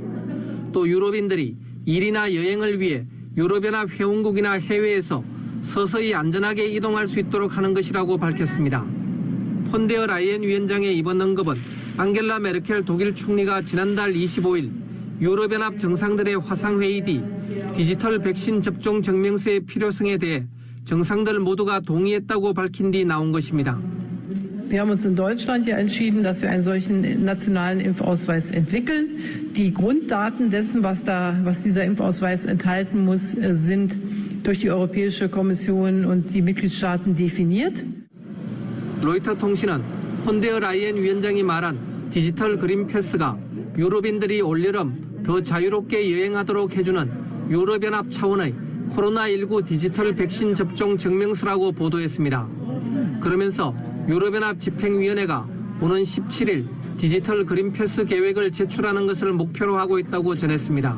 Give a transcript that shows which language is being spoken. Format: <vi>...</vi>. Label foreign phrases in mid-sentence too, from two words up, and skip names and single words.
<ko>또 유럽인들이 일이나 여행을 위해 유럽연합 회원국이나 해외에서 서서히 안전하게 이동할 수 있도록 하는 것이라고 밝혔습니다. 폰데어 라이엔 위원장의 이번 언급은 앙겔라 메르켈 독일 총리가 지난달 25일 유럽연합 정상들의 화상회의 뒤 디지털 백신 접종 증명서의 필요성에 대해 정상들 모두가 동의했다고 밝힌 뒤 나온 것입니다.</ko> <de>Wir haben uns in Deutschland ja entschieden, dass wir einen solchen nationalen Impfausweis entwickeln. Die Grunddaten dessen, was dieser Impfausweis enthalten muss, sind durch die Europäische Kommission und die Mitgliedstaaten definiert.</de> <ko>로이터 통신은 폰데어 라이엔 위원장이 말한 디지털 그린 패스가 유럽인들이 올여름 더 자유롭게 여행하도록 해주는 유럽연합 차원의 코로나19 디지털 백신 접종 증명서라고 보도했습니다. 그러면서 유럽연합 집행위원회가 오는 17일 디지털 그린 패스 계획을 제출하는 것을 목표로 하고 있다고 전했습니다.</ko>